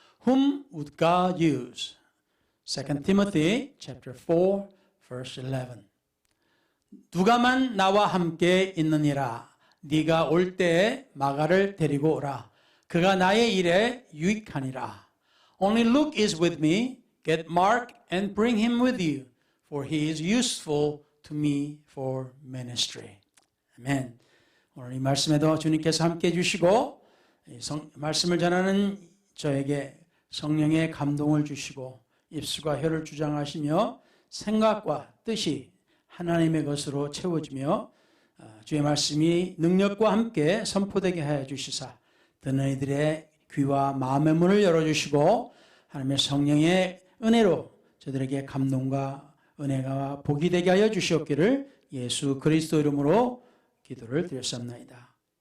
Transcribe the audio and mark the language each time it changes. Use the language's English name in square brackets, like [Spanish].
[English] Whom would God use? 2 Timothy chapter 4 verse 11. [Korean] 누가만 나와 함께 있느니라. 네가 올 때에 마가를 데리고 오라. 그가 나의 일에 유익하니라. [English] Only Luke is with me. Get Mark and bring him with you, for he is useful to me for ministry. [Korean] 아멘. 오늘 이 말씀에도 주님께서 함께 해주시고 말씀을 전하는 저에게 성령의 감동을 주시고 입술과 혀를 주장하시며 생각과 뜻이 하나님의 것으로 채워지며 주의 말씀이 능력과 함께 선포되게 하여 주시사 듣는 이들의 귀와 마음의 문을 열어주시고 하나님의 성령의 은혜로 저들에게 감동과 은혜가 복이 되게 하여 주시옵기를 예수 그리스도 이름으로 기도를 드렸습니다.